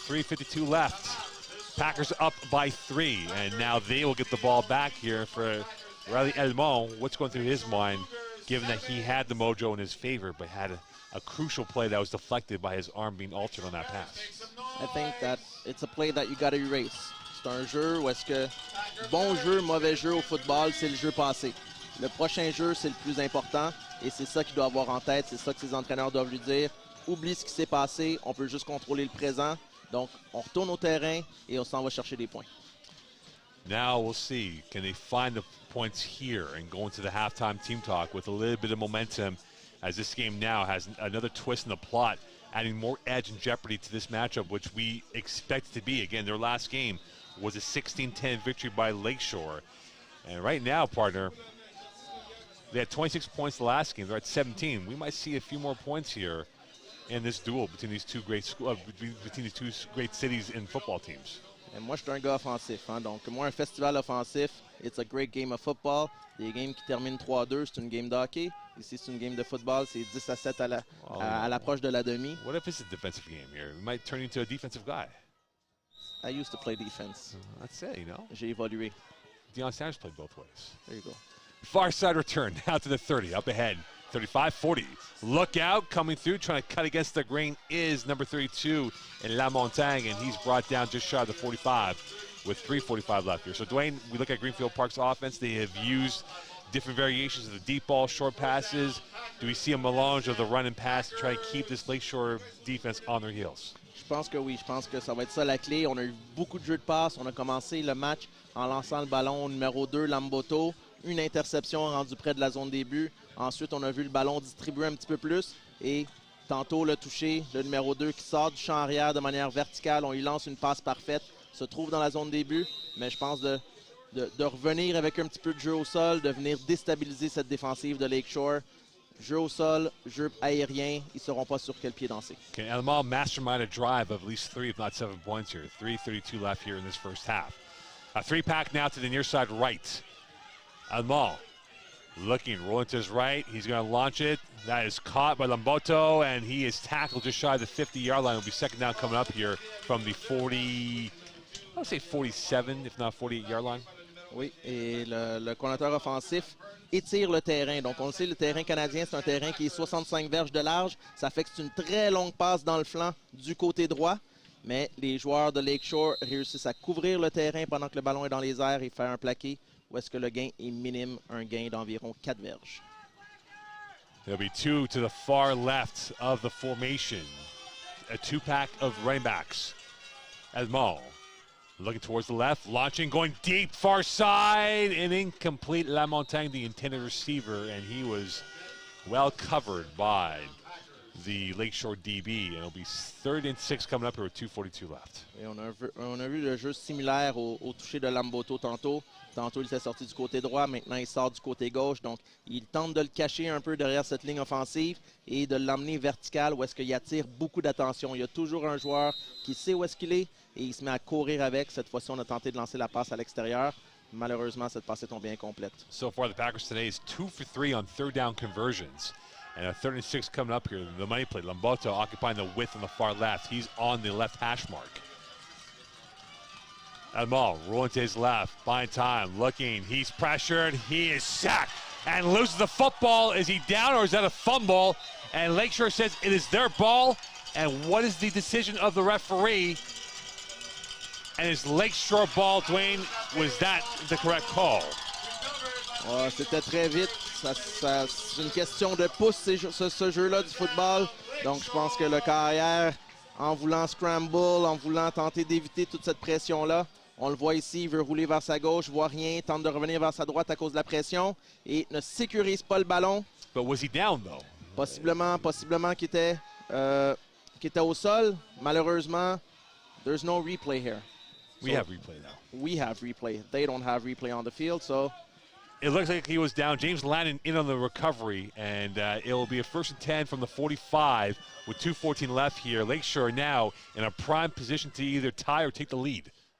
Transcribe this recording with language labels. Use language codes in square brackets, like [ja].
[en] 3:52 left. Packers up by 3, and now they will get the ball back here for Riley Elmont. What's going through his mind, given that he had the mojo in his favor, but had a crucial play that was deflected by his arm being altered on that pass? I think that it's a play that you got to erase. [fr] C'est un jeu où est-ce que bon jeu, mauvais jeu au football, c'est le jeu passé. Le prochain jeu, c'est le plus important, et c'est ça qu'il doit avoir en tête, c'est ça que ses entraîneurs doivent lui dire. Oublie ce qui s'est passé, on peut juste contrôler le présent. Donc, on retourne au terrain et on s'en va chercher des points. [en] Now we'll see, can they find the points here and go into the halftime team talk with a little bit of momentum, as this game now has another twist in the plot, adding more edge and jeopardy to this matchup, which we expect to be. Again, their last game was a 16-10 victory by Lakeshore. And right now, partner, they had 26 points the last game. They're at 17. We might see a few more points here in this duel between these two great cities and football teams. [fr] Et moi, je suis un gars offensif. Hein? Donc, moi, un festival offensif, [en] it's a great game of football. [fr] Des games qui terminent 3-2, c'est une game de hockey. Ici, c'est une game de football. C'est 10-7 à l'approche de la demi. [en] What if it's a defensive game here? We might turn into a defensive guy. I used to play defense. That's it, you know. [fr] J'ai évolué. [en] Deion Sanders played both ways. There you go. Far side return, out to the 30, up ahead, 35-40. Look out, coming through, trying to cut against the grain is number 32 in La Montagne, and he's brought down just shy of the 45 with 3:45 left here. So, Dwayne, we look at Greenfield Park's offense. They have used different variations of the deep ball, short passes, do we see a melange of the run and pass to try to keep this Lakeshore defense on their heels? [fr] Je pense que oui, je pense que ça va être ça la clé. On a eu beaucoup de jeux de passe. On a commencé le match en lançant le ballon au numéro 2, Lamboto. Une interception rendue près de la zone des buts. Ensuite, on a vu le ballon distribuer un petit peu plus. Et tantôt, le toucher, le numéro 2 qui sort du champ arrière de manière verticale. On lui lance une passe parfaite. Se trouve dans la zone des buts. Mais je pense de revenir avec un petit peu de jeu au sol, de venir déstabiliser cette défensive de Lakeshore. Jeu au sol, jeu aérien, ils ne sauront pas sur quel pied danser. [en] Can Elmal mastermind a drive of at least 3, if not 7 points here? 3:32 left here in this first half. A 3-pack now to the near side right. Elmal looking, rolling to his right. He's going to launch it. That is caught by Lamboto, and he is tackled just shy of the 50-yard line. It'll be second down coming up here from the 40, I would say 47, if not 48-yard line. [fr] Oui, et le coordinateur offensif étire le terrain. Donc, on le sait, le terrain canadien, c'est un terrain qui est 65 verges de large. Ça fait que c'est une très longue passe dans le flanc du côté droit. Mais les joueurs de Lakeshore réussissent à couvrir le terrain pendant que le ballon est dans les airs et faire un plaqué où est-ce que le gain est minime, un gain d'environ 4 verges. [en] There'll be 2 to the far left of the formation. A 2-pack of running backs. Elmal looking towards the left, launching, going deep, far side, and incomplete. Lamontagne, the intended receiver, and he was well covered by the Lakeshore DB. And it'll be 3rd and 6 coming up here with 2:42 left. [fr] Et on a vu le jeu similaire au toucher de Lamboto tantôt. Tantôt, il s'est sorti du côté droit. Maintenant, il sort du côté gauche. Donc, il tente de le cacher un peu derrière cette ligne offensive et de l'emmener vertical où est-ce qu'il attire beaucoup d'attention. Il y a toujours un joueur qui sait où est-ce qu'il est et il se met à courir avec. Cette fois-ci, on a tenté de lancer la passe à l'extérieur. Malheureusement, cette passe est tombée incomplète. [en] So far, the Packers today is 2 for 3 on 3rd down conversions. And a 3rd and 6 coming up here. The money play, Lamboto occupying the width on the far left. He's on the left hash mark. Elmal rolling to his left, buying time, looking, he's pressured, he is sacked, and loses the football. Is he down or is that a fumble? And Lakeshore says it is their ball, and what is the decision of the referee? And it's Lakeshore ball, Dwayne, was that the correct call? [fr] Oh, c'était très vite, c'est une question de pouce ce jeu-là du football, donc je pense que le carrière, en voulant scramble, en voulant tenter d'éviter toute cette pression-là, on le voit ici, il veut rouler vers sa gauche, voit rien, tente de revenir vers sa droite à cause de la pression et ne sécurise pas le ballon. [en] But was he down though? [fr] Possiblement qu'il était au sol. Malheureusement, [en] there's no replay here. We have replay now. We have replay. They don't have replay on the field, so. It looks like he was down. James Lannon in on the recovery, and it will be a 1st and 10 from the 45 with 2:14 left here. Lakeshore now in a prime position to either tie or take the lead.